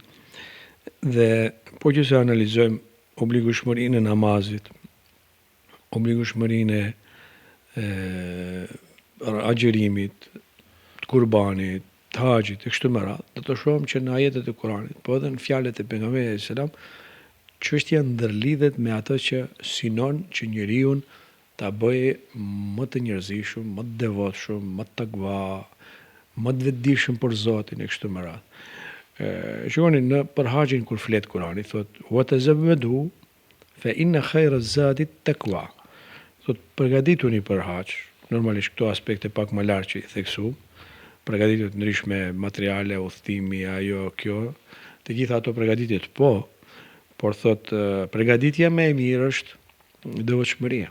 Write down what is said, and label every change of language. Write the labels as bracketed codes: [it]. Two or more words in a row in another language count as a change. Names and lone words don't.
[sq] Dhe po që se analizojmë obligueshmërinë e namazit, obligueshmërinë e agjerimit, të kurbanit, të haxhit e kështu me radhë, do të shohim që në ajetet e Kuranit, po edhe në fjalët e pejgamberit selam, çështja ndërlidhet me atë që synon që njeriu ta bëjë më të njerëzishëm, më të devotshëm, më të takva, më të vetëdijshëm për Zotin e kështu me radhë. Shikoni në për haxhin kur flet Kurani, thot [ar] وتزودوا فإن خير الزاد التقوى. [sq] Thot përgatituni për haxh, normalisht këto aspekte pak më lartë që i theksu, përgatitje të ndryshme materiale, udhëtimi, ajo kjo, të gjitha ato përgatitjet po, por thot përgatitja më e mirë është devotshmëria.